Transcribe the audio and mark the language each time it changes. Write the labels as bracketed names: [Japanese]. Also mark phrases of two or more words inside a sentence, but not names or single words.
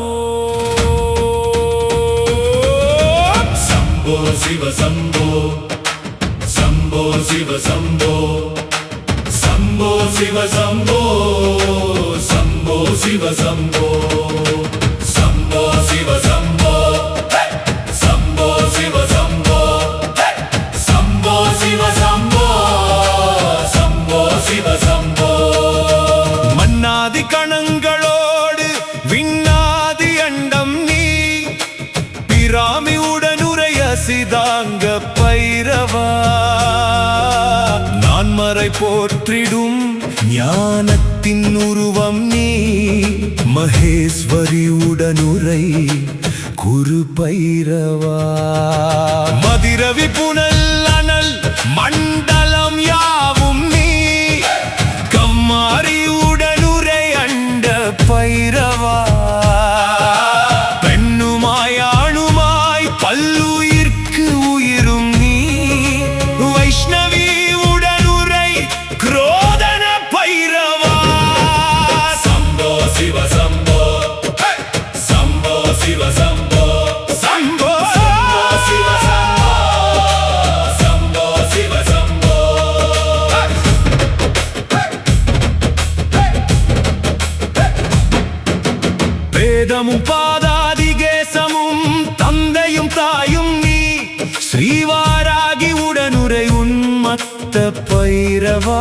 [Sanskrit] शंभो शिव शंभो, शंभो शिव शंभो, शंभो शिव शंभो, शंभो शिव शंभो, शंभो शिव शंभो, शंभो शिव शंभो, शंभो शिव शंभो, शंभो शिव शंभो। [Tamil] மண்ணாதி கணங்களோடு விண்ணாதி அண்டம் நீ பிராமி உடனுறை அசிதாங்க பைரவா। நான்மறை போற்றிடும் ஞானத்தின் உருவம் நீ மகேஸ்வரி உடனுரை குரு பைரவா। மதிரவி புனல் அனல் மண்டலம் யாவும் நீ கம்மாரி உடனுரை அண்ட பைரவா। பெண்ணுமாய் ஆணுமாய் பல்லுயிர்க்கு உயிரும் நீ வைஷ்ணவி क्रोधन भैरवा। [Sanskrit] शंभो शिव शंभो, शंभो शिव शंभो, शंभो शिव शंभो, शंभो शिव शंभो। [Tamil] வேதமும் பாதாதிகேசமும் தந்தையும் தாயும் நீ ஸ்ரீவாராகி உடனுரை உன்மத்த பைரவா।